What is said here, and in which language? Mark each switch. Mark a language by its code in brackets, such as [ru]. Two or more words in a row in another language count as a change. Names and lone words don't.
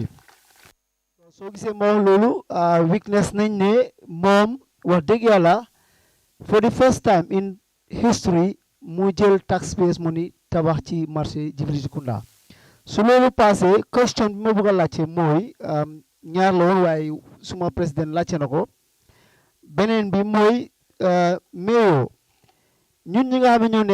[wo] So gisee moom Lulu, weakness nañ ne moom wax dëgg yàlla [en] for the first time in history [wo] mu jël [en] taxpayers money [wo] tabax ci marché Jibiliti Kunda. su loolu passé question bi ma bëgg a laajte mooy ñaar la woon waaye suma président laajte na ko beneen bi mooy Mayor ñun ñi nga xam ne ñoo